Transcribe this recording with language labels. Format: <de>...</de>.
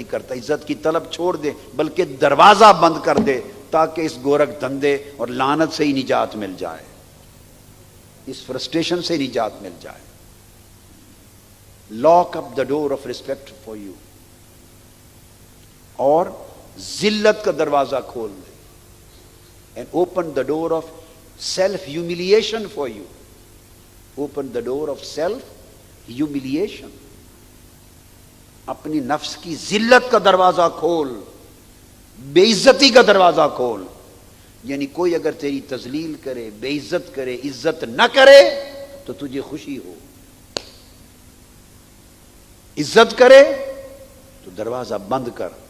<ur>عزت کی طلب چھوڑ دے, بلکہ دروازہ بند کر دے تاکہ اس گورکھ دھندے اور لعنت سے ہی نجات مل جائے, اس فرسٹریشن سے نجات مل جائے.</ur> <en>Lock up the door of respect for you.</en> <ur>اور ذلت کا دروازہ کھول دے.</ur> <en>And open the door of self humiliation for you. Open the door of self humiliation.</en> <ur>اپنی نفس کی ذلت کا دروازہ کھول, بے عزتی کا دروازہ کھول. یعنی کوئی اگر تیری تذلیل کرے, بے عزت کرے, عزت نہ کرے تو تجھے خوشی ہو. عزت کرے تو دروازہ بند کر.</ur>